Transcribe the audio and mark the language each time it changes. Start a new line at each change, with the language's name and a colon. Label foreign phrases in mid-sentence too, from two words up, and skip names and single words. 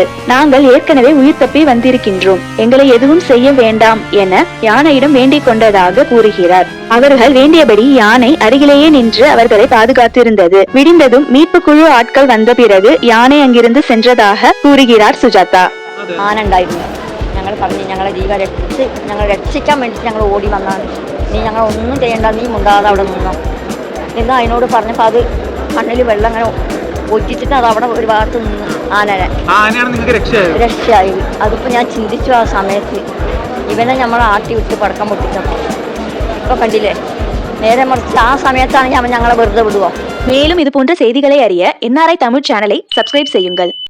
Tamil: நாங்கள் ஏற்கனவே உயிர் தப்பி வந்திருக்கின்றோம், எங்களை எதுவும் செய்ய வேண்டாம் என யானையிடம் வேண்டிக் கொண்டதாக கூறுகிறார். அவர்கள் வேண்டியபடி யானை அருகிலேயே நின்று அவர்களை பாதுகாத்திருந்தது. விடிந்ததும் மீட்பு குழு ஆட்கள் வந்த பிறகு யானை அங்கிருந்து சென்றதாக கூறுகிறார் சுஜாதா.
Malayalam: ഞങ്ങൾ പറഞ്ഞ് ഞങ്ങളെ ജീവൻ രക്ഷിക്കാൻ വേണ്ടി ഞങ്ങൾ ഓടി വന്നാണ്. നീ ഞങ്ങൾ ഒന്നും ചെയ്യേണ്ട, നീ മുണ്ടാതെ അവിടെ നിന്നോ എന്ന് അതിനോട് പറഞ്ഞപ്പോൾ അത് മണ്ണിൽ വെള്ളം അങ്ങനെ ഒറ്റിച്ചിട്ട് അത് അവിടെ ഒരു ഭാഗത്ത് നിന്ന് രക്ഷയായി. അതിപ്പോൾ ഞാൻ ചിന്തിച്ചു ആ സമയത്ത് ഇവനെ നമ്മൾ ആട്ടി വിട്ട് പടക്കം പൊട്ടിച്ചപ്പോൾ ഇപ്പോൾ കണ്ടില്ലേ, നേരെ മറിച്ച് ആ സമയത്താണെങ്കിൽ അവൻ ഞങ്ങളെ വെറുതെ വിടുവോ?
Tamil: மேலும் இது போன்ற செய்திகளை அறிய NRI தமிழ் சேனலை சப்ஸ்கிரைப் செய்யுங்கள்.